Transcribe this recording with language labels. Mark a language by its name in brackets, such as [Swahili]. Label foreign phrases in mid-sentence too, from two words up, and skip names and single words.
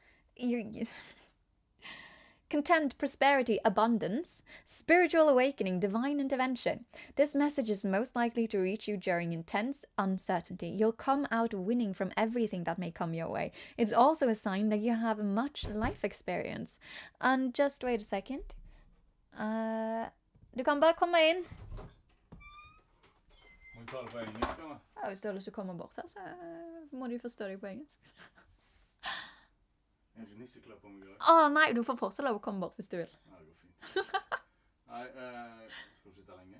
[English] Content, prosperity, abundance, spiritual awakening, divine intervention. This message is most likely to reach you during intense uncertainty. You'll come out winning from everything that may come your way. It's also a sign that you have much life experience. And just wait a second. [Swedish] Du kan bara komma in. [Norwegian] Må vi ta det på engelsk, eller? Ja, hvis du har lyst til å komme bort her, så må du forstå deg på engelsk. Jeg har ikke nisseklør på meg i dag. Nei, du får fortsatt lov å komme bort hvis du vil. Ja, det går fint. Nei, skal du sitte lenge?